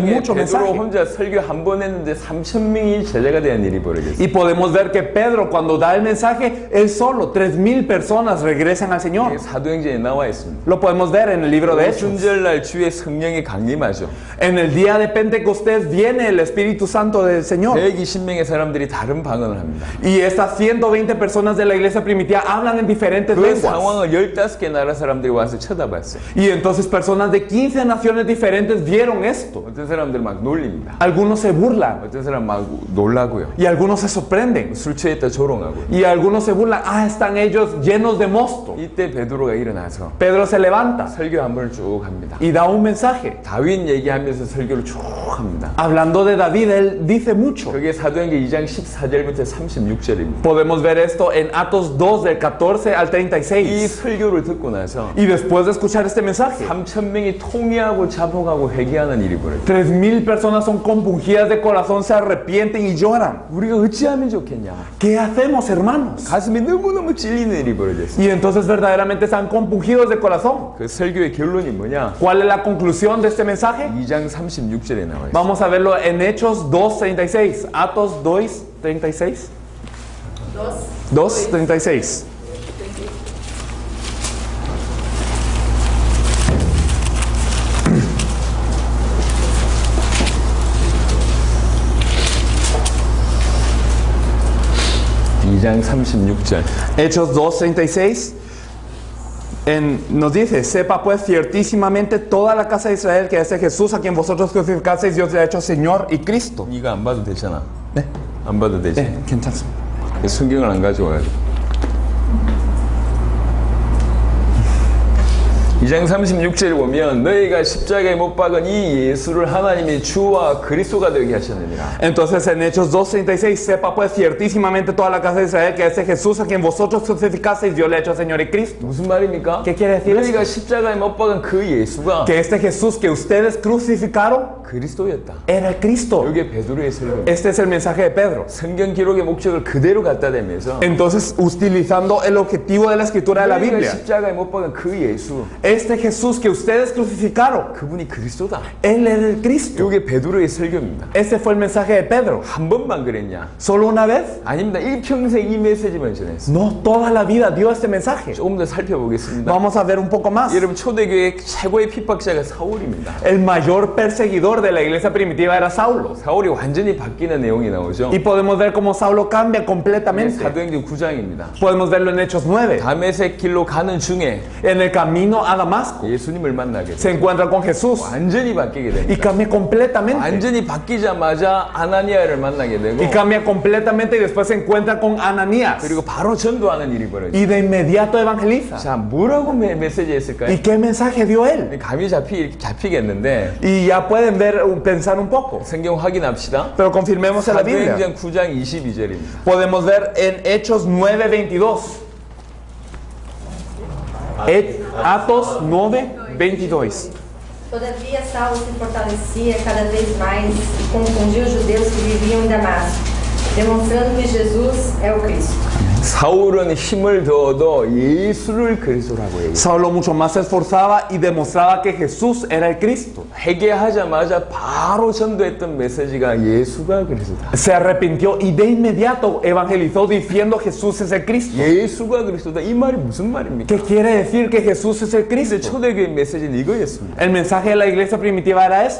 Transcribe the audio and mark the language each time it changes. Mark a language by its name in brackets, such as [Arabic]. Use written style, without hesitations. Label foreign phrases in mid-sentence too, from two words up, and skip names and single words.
[Korean] 그중에 [Spanish] mucho [Korean] 베드로 [Spanish] mensaje. [Korean] 혼자 설교 한 번 했는데 3,000명이 제자가 되는 일이 벌어졌어요. [Spanish] Y podemos ver que Pedro, cuando da el mensaje, él solo, 3,000 personas regresan al Señor. [Korean] 이게 사도행전에 나와 있습니다. [Spanish] Lo podemos ver en el libro de Hechos. [Korean] 오순절날 주의 성령이 강림하죠. [Spanish] En el día de Pentecostés viene el Espíritu Santo del Señor. [Korean] 120명의 사람들이 다른 방언을 합니다. [Spanish] Y estas 120 personas de la iglesia primitiva hablan en diferentes [Korean] 그 [Spanish] lenguas. [Korean] 상황을 15개 나라 사람들이 와서 쳐다봤어요. [Spanish] Y entonces personas de 15 naciones diferentes vieron esto. [Korean] 어떤 사람들 막 놀립니다. [Spanish] Algunos se burlan [Korean] 어떤 사람 막 놀라고요. [Spanish] y algunos se sorprenden. [Korean] 술 취했다 조롱하고요. [Spanish] Y algunos se burlan. Ah, están ellos llenos de mosto. [Korean] 이때 베드로가 일어나서 [Spanish] Pedro se levanta [Korean] 설교 한 번을 쭉 합니다. [Spanish] y da un mensaje. [Korean] 다윗 얘기하면서 설교를 쭉 합니다. [Spanish] Hablando de David, él dice mucho. [Korean] 그게 사도행전 2장 14절부터 36절입니다. [Spanish] Podemos ver esto en Atos 2 del 14 al [Korean] 이 [Spanish] 36. [Korean] 설교를 듣고 나서 [Spanish] Y después de escuchar este mensaje, [Korean] 3,000명이 통회하고 자복하고 회개하는 일이 벌어져요. [Spanish] 3,000 personas son compungidas de corazón, se arrepienten y lloran. [Korean] 우리가 어찌하면 좋겠냐? [Spanish] ¿Qué hacemos, hermanos? [Korean] 가슴이 너무너무 찔리는 일이 벌어졌어요. [Spanish] Y entonces verdaderamente están compungidos de corazón. [Korean] 그 설교의 결론이 뭐냐? [Spanish] ¿Cuál es la conclusión de este mensaje? [Korean] 2장 36절에 나와 있어요. [Spanish] Vamos a verlo en Hechos 2:36. Atos 2:36. 2:36. [Korean] (2장 36절) [Spanish] Hechos 2:36 nos dice: sepa pues ciertísimamente toda la casa de Israel que este Jesús a quien vosotros crucificasteis Dios le ha hecho Señor y Cristo. [Korean] 이거 안 봐도 되잖아. 네, 안 봐도 되지. 네, 괜찮습니다. 성경을 안 가져와가지고. 2장 36절에 보면 너희가 십자가에 못 박은 이 예수를 하나님이 주와 그리스도가 되게 하셨느니라. [Spanish] Entonces en Hechos 2:36 sepa pues ciertísimamente toda la casa de Israel que este Jesús a quien vosotros crucificasteis Dios le ha hecho Señor y Cristo. [Korean] 무슨 말입니까? [Spanish] ¿Qué quiere decir [Korean] 너희가 십자가에 못 박은 그 예수가 [Spanish] Que este Jesús que ustedes crucificaron [Korean] 그리스도였다. [Spanish] era el Cristo. [Korean] 이게 베드로의 설교입니다. [Spanish] Este es el mensaje de Pedro. [Korean] 성경 기록의 목적을 그대로 갖다 대면서 [Spanish] Entonces, utilizando el objetivo de la escritura de la [Korean] 너희가 [Spanish] Biblia, [Korean] 십자가에 못 박은 그 예수 [Spanish] este Jesús que ustedes crucificaron, [Korean] 그분이 그리스도다. [Spanish] Él era el Cristo. [Korean] 이게 베드로의 설교입니다. [Spanish] Este fue el mensaje de Pedro. [Korean] 한 번만 그랬냐? [Spanish] ¿Solo una vez? [Korean] 아닙니다. 일평생 이 메시지만 전했어요. [Spanish] No, toda la vida dio este mensaje. [Korean] 조금 더 살펴보겠습니다. [Spanish] Vamos a ver un poco más. [Korean] 여러분 초대교회 최고의 핍박자가 사울입니다. [Spanish] El mayor perseguidor de la iglesia primitiva era Saulo. [Korean] 사울이 완전히 바뀌는 내용이 나오죠. [Spanish] Y podemos ver cómo Saulo cambia completamente. [Korean] 사도행전 9장입니다. [Spanish] Podemos verlo en Hechos 9. [Korean] 다메섹 길로 가는 중에 [Spanish] En el camino a Damasco [Korean] 예수님을 만나게 [Spanish] se [Korean] 돼요. [Spanish] encuentra con Jesús [Korean] 완전히 바뀌게 [Spanish] y [Korean] 됩니다. [Spanish] cambia completamente. [Korean] 완전히 바뀌자마자 아나니아를 만나게 되고 [Spanish] Y cambia completamente y después se encuentra con Ananías. [Korean] 그리고 바로 전도하는 일이 벌어져요. [Spanish] Y de inmediato evangeliza. [Korean] 자, 뭐라고 메시지 했을까요? [Spanish] ¿Y qué mensaje dio él? [Korean] 감이 잡히겠는데 [Spanish] Y ya pueden ver, pensar un poco. [Korean] 성경 확인합시다. [Spanish] Pero confirmemos en la Biblia. [Korean] 사도행전 9장 22절입니다. [Spanish] Podemos ver en Hechos 9:22. Atos 9:22. [Portuguese] Todavia Saulo se fortalecia cada vez mais e confundia os judeus que viviam em Damasco, demonstrando que Jesus é o Cristo. [Korean] 사울은 힘을 더 얻어 예수를 그리스도라고 얘기해요. [Spanish] Saulo mucho más se esforzaba y demostraba que Jesús era el Cristo. [Korean] 회개하자마자 바로 전도했던 메시지가 예수가 그리스도다. [Spanish] Se arrepintió y de inmediato evangelizó diciendo Jesús es el Cristo. [Korean] 예수가 그리스도다. 이 말이 무슨 말입니까? [Spanish] ¿Qué quiere decir que Jesús es el [Korean] 근데 [Spanish] Cristo? [Korean] 초대교회 메시지는 이거였습니다. [Spanish] El mensaje de la iglesia primitiva era esto.